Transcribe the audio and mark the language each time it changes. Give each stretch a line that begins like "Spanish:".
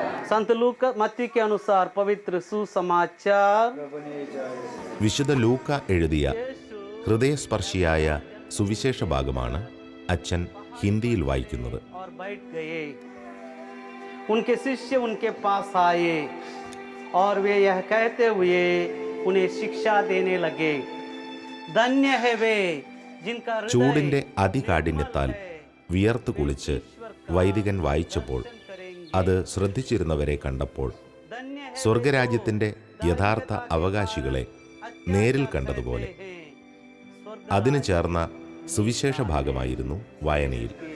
Hindi: संत लूका मत्ती के अनुसार पवित्र सुसमाचार।
Malayalam: വിശുദ്ധ ലൂക്ക എഴുതിയ ഹൃദയസ്പർശിയായ സുവിശേഷ ഭാഗമാണ് അച്ഛൻ ഹിന്ദിയിൽ വായിക്കുന്നത്.
Hindi: और बैठ गए। उनके शिष्य उनके पास आए और वे यह कहते हुए उन्हें शिक्षा देने लगे, धन्य है वे जिनका हृदय
Malayalam: ചൂടിന്റെ അതികാഠിന്യത്താൽ വിയർത്തു കുളിച്ച് വൈദികൻ വായിച്ചപ്പോൾ അത് ശ്രദ്ധിച്ചിരുന്നവരെ കണ്ടപ്പോൾ സ്വർഗരാജ്യത്തിന്റെ യഥാർത്ഥ അവകാശികളെ നേരിൽ കണ്ടതുപോലെ അതിന് ചേർന്ന സുവിശേഷ ഭാഗമായിരുന്നു വായനയിൽ.